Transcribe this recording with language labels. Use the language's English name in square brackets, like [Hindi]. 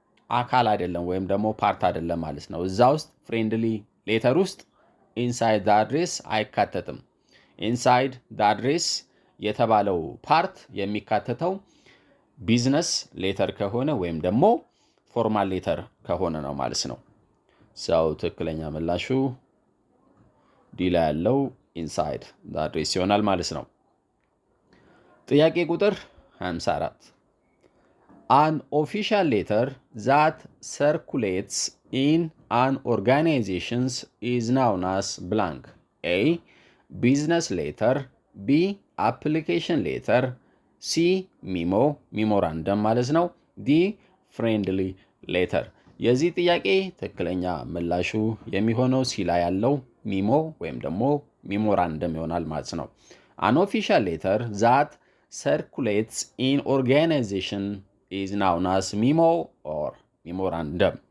[Amharic] አካል አይደለም ወይም ደግሞ ፓርት አይደለም ማለት ነው። እዛ ውስጥ ፍሬንድሊ ሌተር ውስጥ ኢንሳይድ ደ አድሬስ አይካተትም። ኢንሳይድ ደ አድሬስ የተባለው ፓርት የሚካተተው ቢዝነስ ሌተር ከሆነ ወይም ደግሞ ፎርማል ሌተር ከሆነ ነው ማለት ነው። ሰው ትክክለኛ ምላሹ ዲ ላይ ያለው ኢንሳይድ አድሬስ ይሆናል ማለት ነው። ጥያቄ ቁጥር 54 [English] An official letter that circulates in an organization is known as blank. A. Business letter. B. Application letter. C. Memo, memorandum [Amharic] ማለት ነው። [English] D. Friendly letter. [Amharic] የዚህ ጥያቄ ትክክለኛ ምላሹ የሚሆነው ሲ ላይ ያለው ሚሞ ወይም ደግሞ ሜሞራንደም ይሆናል ማለት ነው። [English] An official letter that circulates in organization is known as memo or memorandum.